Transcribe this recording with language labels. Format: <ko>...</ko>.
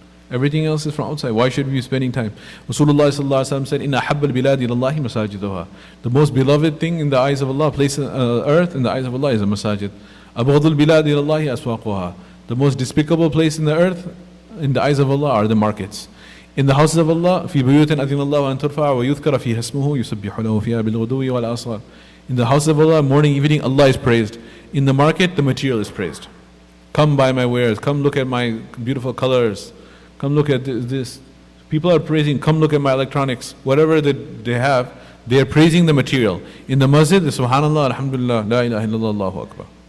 <en>Everything else is from outside. Why should we be spending time? Rasulullah sallallahu alaihi wasallam said,</en> <ar>"Inna habbal biladi ilallahi masajiduha."</ar> <en>The most beloved thing in the eyes of Allah, place on earth in the eyes of Allah is a masajid.</en> <ar>Abghadul biladi ilallahi aswaquha.</ar> <en>The most despicable place in the earth in the eyes of Allah are the markets. In the houses of Allah,</en> <ar>في بيوت أذن الله أن ترفع ويذكر فيها اسمه يسبح له فيها بالغدو والآصال.</ar> <en>In the house of Allah, morning, evening, Allah is praised. In the market, the material is praised. Come buy my wares. Come look at my beautiful colors. Come look at this. People are praising. Come look at my electronics. Whatever they have, they are praising the material. In the masjid, Subhanallah, Alhamdulillah, La ilaha illallah, Allahu Akbar.</en>